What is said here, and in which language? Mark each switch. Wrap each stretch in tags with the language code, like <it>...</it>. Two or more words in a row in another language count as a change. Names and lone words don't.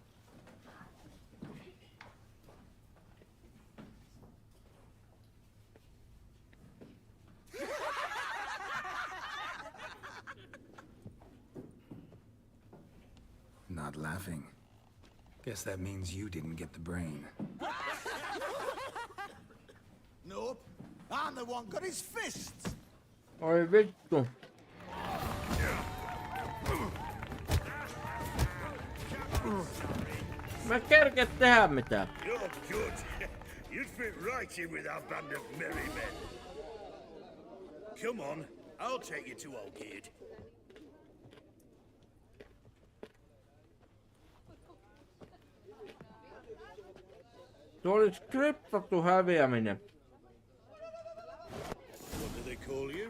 <en>Not laughing. Guess that means you didn't get the brain. Nope. I'm the one got his fists.</en> <fi>Oi vittu. Mä kerkeä tehdä mitään.</fi> <en>You're good. You'd fit right in with our band of merry men. Come on, I'll take you to Olgierd.</en> <fi>Tuo oli skriptattu häviäminen.</fi> <en>What do they call you?</en>